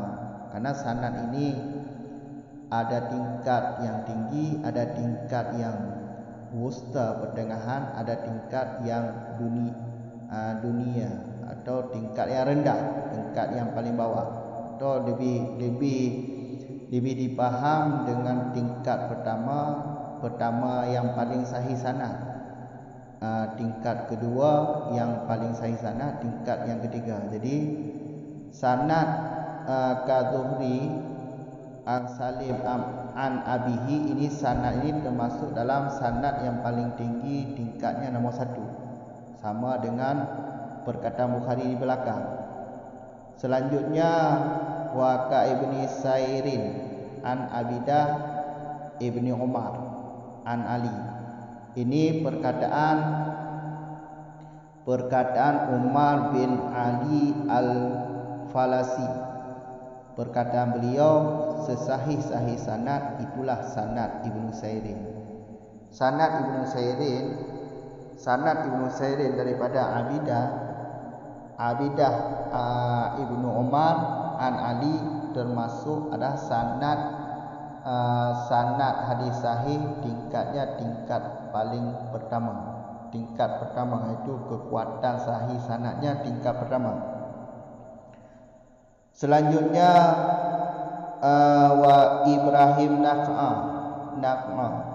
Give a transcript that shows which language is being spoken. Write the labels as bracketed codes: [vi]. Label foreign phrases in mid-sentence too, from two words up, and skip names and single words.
[ms] Karena sanad ini ada tingkat yang tinggi, ada tingkat yang wusta pertengahan, ada tingkat yang dunia atau tingkat yang rendah, tingkat yang paling bawah, atau lebih dipaham dengan tingkat pertama yang paling sahih sanad, tingkat kedua yang paling sahih sanad, tingkat yang ketiga. Jadi sanad [ar] الزهري عن سالم عن أبيه, [ms] ini sanad ini termasuk dalam sanad yang paling tinggi, tingkatnya nombor 1, sama dengan perkataan Bukhari di belakang. [ar] Selanjutnya و ك ابن سيرين عن عبيدة ابن عمر عن علي. [ms] Ini perkataan Umar bin Ali al-Falasi. Perkataan beliau sesahih-sahih sanad itulah sanad Ibnu Sairin. Sanad Ibnu Sairin daripada Abidah Ibnu Umar an Ali termasuk adalah sanad hadis sahih, tingkatnya tingkat paling pertama. Tingkat pertama itu kekuatan sahih sanadnya tingkat pertama. Selanjutnya wa Ibrahim Naq'a.